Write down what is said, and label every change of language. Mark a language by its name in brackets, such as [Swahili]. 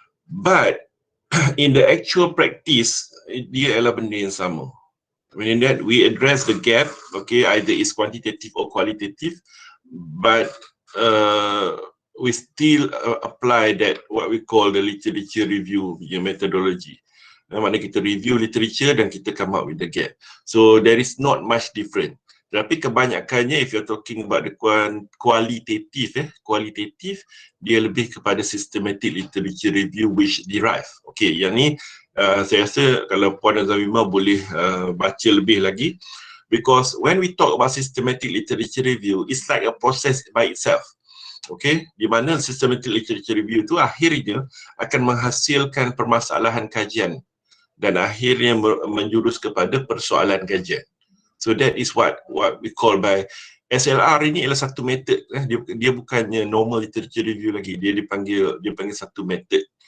[English] But in the actual practice, [Malay] dia adalah benda yang sama. [English] Meaning that we address the gap, okay, either is quantitative or qualitative, but we still apply that what we call the literature review methodology. [Malay] Maknanya kita review literature dan kita come up with the gap. [English] So there is not much different. [Malay] Tapi kebanyakannya if you're talking about the kualitatif, dia lebih kepada systematic literature review which derive. [English] Okay, [Malay] yang ni saya rasa kalau Puan Azamimah boleh baca lebih lagi, [English] because when we talk about systematic literature review, it's like a process by itself. [Malay] Okay, di mana systematic literature review itu akhirnya akan menghasilkan permasalahan kajian dan akhirnya menjurus kepada persoalan kajian. [English] So that is what we call by SLR. [Malay] Ini adalah satu method, dia bukannya normal literature review lagi, dia dipanggil satu method.